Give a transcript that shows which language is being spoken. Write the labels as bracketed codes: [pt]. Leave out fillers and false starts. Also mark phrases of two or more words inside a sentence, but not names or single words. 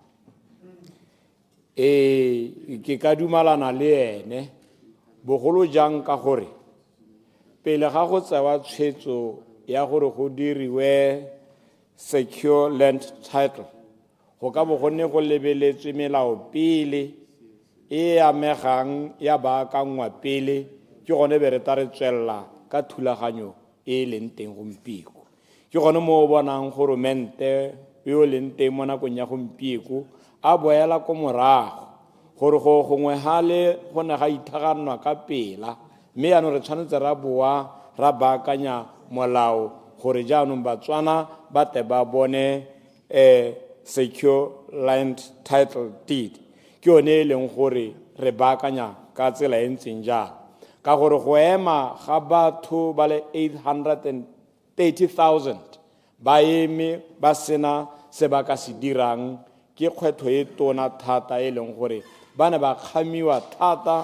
[tn] ke ka dumalana le ene bogolo jang ka gore pele ga go tsewa tshwetso ya gore go diriwe [en] secure land title [tn] go ka bo gonne go lebeletswe melao pele e amegang ya baakangwa pele ke gone be re ta re tswella ka thulaganyo e leng teng gompieko ke gone mo bonang goromente yo leng teng mo nakong ya gompieko a boela ko morago gore go gongwe hale go ne ga ithaganwa ka pela mme ya no re tshwanetse ra boa ra baakanya molao gore jaanong batswana ba te ba bone [en] secure land title deed [tn] ke yone e leng gore re baakanya ka tsela e ntseng jalo ka gore go ema ga batho ba le 830,000 ba eme ba sena se ba ka se dirang ke kgwetho e tona thata e leng gore ba ne ba kgamiwa thata